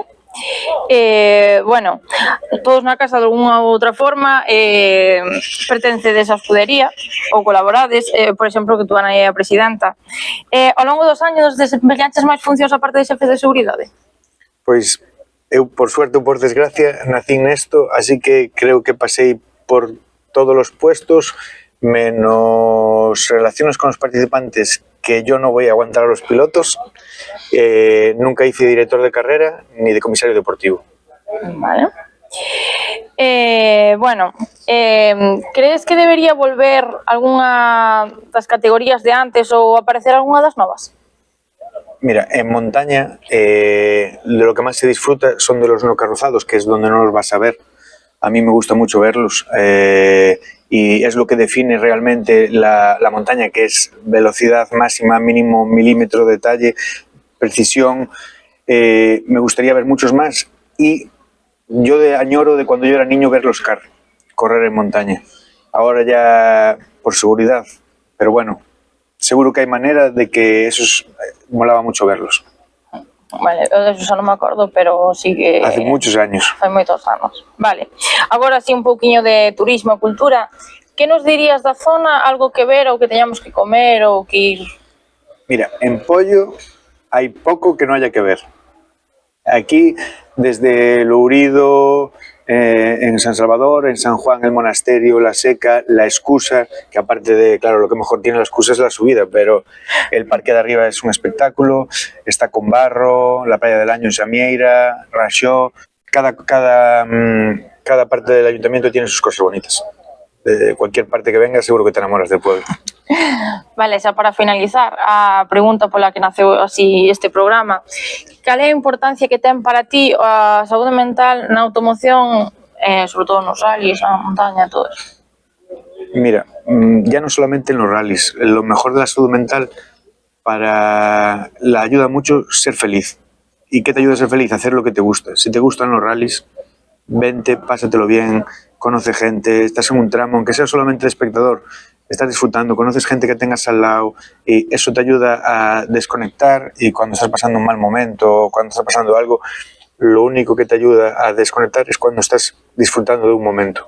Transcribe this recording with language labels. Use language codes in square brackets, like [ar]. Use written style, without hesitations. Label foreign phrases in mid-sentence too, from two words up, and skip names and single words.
[gl] Bueno, todos na casa de alguna ou outra forma pertencedes á escudería ou colaborades, por exemplo, que tú, Ana, é a presidenta. Ao longo dos años desempeñaches máis funcións a parte de xefe de seguridade? Pois eu, por suerte ou por desgracia, nacín nesto, así que creo que pasei por todos os puestos, [es] menos relaciones con os participantes, que yo no voy a aguantar a los pilotos. Nunca hice director de carrera ni de comisario deportivo. Vale. [gl] Bueno, crees que debería volver algunha das categorías de antes ou aparecer algunha das novas? [es] Mira, en montaña de lo que más se disfruta son de los no carrozados, que es donde no los vas a ver. A mí me gusta mucho verlos y es lo que define realmente la montaña, que es velocidad máxima, mínimo milímetro de detalle, precisión. Me gustaría ver muchos más y yo añoro de cuando yo era niño ver los correr en montaña. Ahora ya por seguridad, pero bueno, seguro que hai manera de que esos molaba mucho verlos. [gl] Vale, eu de eso non me acordo, pero sí que... [es] Hace muchos años. [gl] Fai moitos anos. Vale, agora sí un pouquiño de turismo e cultura. Que nos dirías da zona, algo que ver ou que teñamos que comer ou que ir? Mira, en Poio hai pouco que non haya que ver. Aquí, desde Lourido, [es] en San Salvador, en San Juan, el monasterio, la Seca, la Escusa, que aparte de, claro, lo que mejor tiene la Escusa es la subida, pero el parque de arriba es un espectáculo, está con barro, la playa del Año en Samieira, Raxó, cada parte del ayuntamiento tiene sus cosas bonitas. De cualquier parte que venga seguro que te enamoras del pueblo. [gl] Vale, xa para finalizar, a pregunta pola que naceu así este programa, cal é a importancia que ten para ti a saúde mental na automoción, sobre todo nos rallies, na montaña, todo eso? [es] Mira, ya no solamente en los rallies, lo mejor de la salud mental la ayuda mucho ser feliz. ¿Y qué te ayuda a ser feliz? Hacer lo que te gusta. Si te gustan los rallies, vente, pásatelo bien, conoce gente, estás en un tramo, aunque sea solamente de espectador, estás disfrutando, conoces gente que tengas al lado y eso te ayuda a desconectar y cuando estás pasando un mal momento o cuando estás pasando algo, lo único que te ayuda a desconectar es cuando estás disfrutando de un momento.